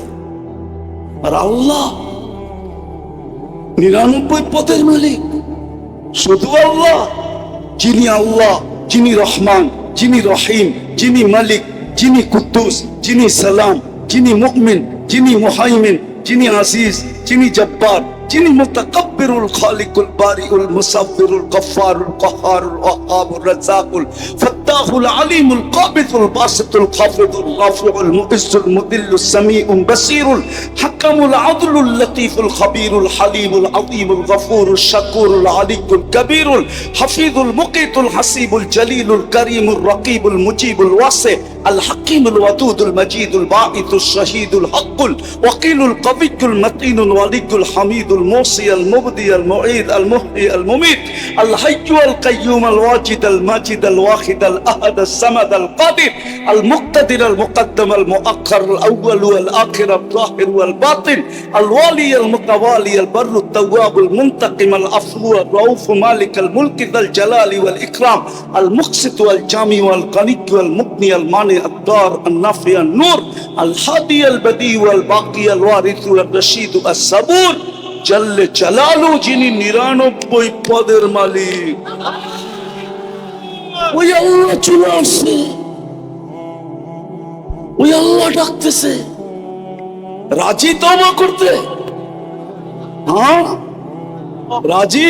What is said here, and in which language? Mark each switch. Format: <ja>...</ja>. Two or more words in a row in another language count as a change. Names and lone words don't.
<bn>আর আল্লাহ 99 পদের মালিক, শুধু আল্লাহ, যিনি রহমান, যিনি রহিম, যিনি মালিক, যিনি কুদ্দুস, যিনি সালাম, যিনি মুমিন, যিনি মুহাইমিন, যিনি আজিজ, যিনি জব্বার, যিনি</bn> <ar>المتكبر الخالق البارئ المصور الغفار القهار الوهاب الرزاق الفتاح العليم القابض الباسط الخافض الرافع المعز المذل السميع البصير الحكم العدل اللطيف الخبير الحليم العظيم الغفور الشكور العلي الكبير الحفيظ المقيت الحسيب الجليل الكريم الرقيب المجيب الواسع الحكيم الودود المجيد الباعث الشهيد الحق الوكيل القوي المتين الولي الحميد الموصي المبدي المعيد المحيي المميت الحي القيوم الواجد الماجد الواحد الأحد الصمد القادر المقتدر المقدم المؤخر الأول والآخر الظاهر والباطن الوالي المتوالي البر التواب المنتقم العفو الرؤوف مالك الملك ذا الجلال والإكرام المقسط والجامع والغني والمغني المانع الدار النافع النور الهادي البديع والباقي الوارث والرشيد الصبور جل جلاله,</ar> <bn>যিনি 99 পদের মালিক। ওই আল্লাহ চলে আসছে, ওই আল্লাহ ডাকতেছে। রাজি তওবা করতে? হ্যাঁ রাজি।</bn>